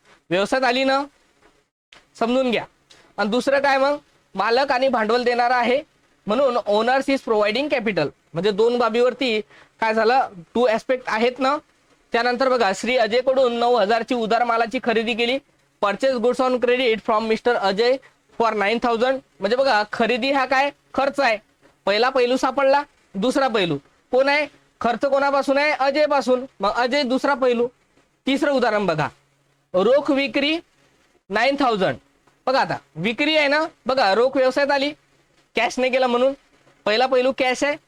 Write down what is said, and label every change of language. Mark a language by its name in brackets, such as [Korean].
[Marathi] व्यवसायात आली ना, समजून घ्या. आणि दुसरं काय, मग मालक आणि भांडवल देणारा आहे, म्हणून [English] owners is providing capital, [Marathi] म्हणजे 2 बाबीवरती काय झालं, 2 ऍस्पेक्ट आहेत ना. त्यानंतर बघा, श्री अजय कडून 9,000 ची उधार मालाची खरेदी केली. [English] Purchase goods on credit from mister Ajay for 9,000. [Marathi] म्हणजे बघा, खरेदी हा काय, खर्च आहे. पहिला पैलू सापडला. दुसरा पैलू कोण आहे, खर्च कोणापासून आहे, अजय पासून, मग अजय दुसरा पैलू. तिसरं उदाहरण बघा, रोख विक्री 9,000. बघा, आता विक्री आहे ना, बघा, रोख व्यवसायात आली, कॅश नाही केला म्हणून पहिला पैलू कॅश आहे.